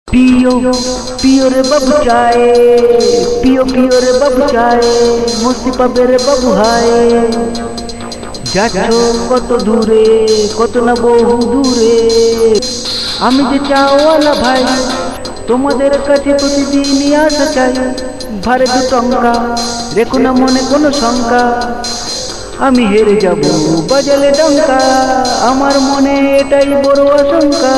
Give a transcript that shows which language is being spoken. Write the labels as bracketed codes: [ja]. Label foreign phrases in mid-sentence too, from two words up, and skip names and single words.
[hi] पियो पियो रे बाबू चाय, पियो पियो रे बाबू चाय, [bn] মুক্তি পাবে রে বাবু হায়। যাচ্ছো কত দূরে, কত না বহু দূরে। আমি যে চাওয়ালা ভাই, তোমাদের কাছে প্রতিদিনই আসা চাই। ভারে দু টঙ্কা, রেখো না মনে কোনো শঙ্কা। আমি হেরে যাব বাজালে ডঙ্কা, আমার মনে এটাই বড় আশঙ্কা।